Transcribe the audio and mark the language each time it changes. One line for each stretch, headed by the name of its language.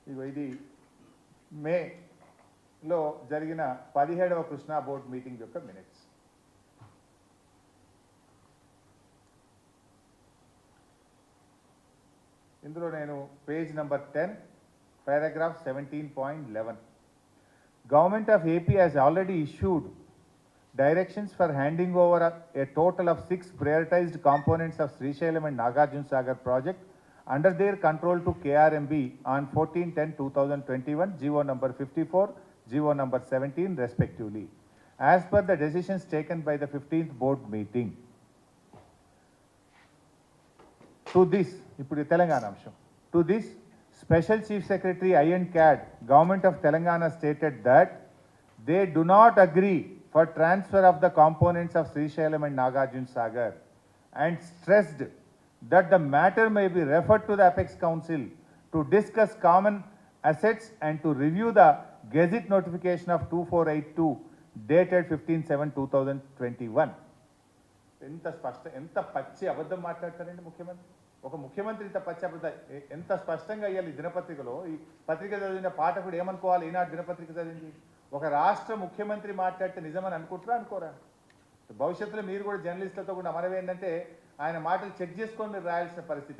Telugu: ఇది మేలో జరిగిన 17వ కృష్ణా బోర్డు మీటింగ్ యొక్క మినిట్స్. ఇందులో నేను page number 10, paragraph 17.11.
English: Government of AP has already issued directions for handing over a total of 6 prioritized components of Srisailam and Nagarjuna Sagar project under their control to KRMB on 14/10/2021, GO number 54, GO number 17 respectively, as per the decisions taken by the 15th board meeting. To this,
Telugu: ఇప్పుడు తెలంగాణ అంశం.
English: To this, Special Chief Secretary I&CAD, Government of Telangana stated that they do not agree for transfer of the components of Srisailam and Nagarjuna Sagar, and stressed that the matter may be referred to the Apex Council to discuss common assets and to review the Gazette notification of 2482 dated 15/7/2021.
Telugu: ఎంత పచ్చి అబద్ధం మాట్లాడతారండి ముఖ్యమంత్రి. ఒక ముఖ్యమంత్రి ఇంత పచ్చి అబద్ధం ఎంత స్పష్టంగా ఇవ్వాలి. దినపత్రికలో ఈ పత్రిక చదివిన పాఠకుడు ఏమనుకోవాలి? ఈనాడు దినపత్రిక చదివింది ఒక రాష్ట్ర ముఖ్యమంత్రి మాట్లాడితే నిజమని అనుకుంటారా అనుకోరా? భవిష్యత్తులో మీరు కూడా జర్నలిస్టులతో కూడా మనం ఏంటంటే ఆయన మాటలు చెక్ చేసుకొని మీరు రాయాల్సిన పరిస్థితి.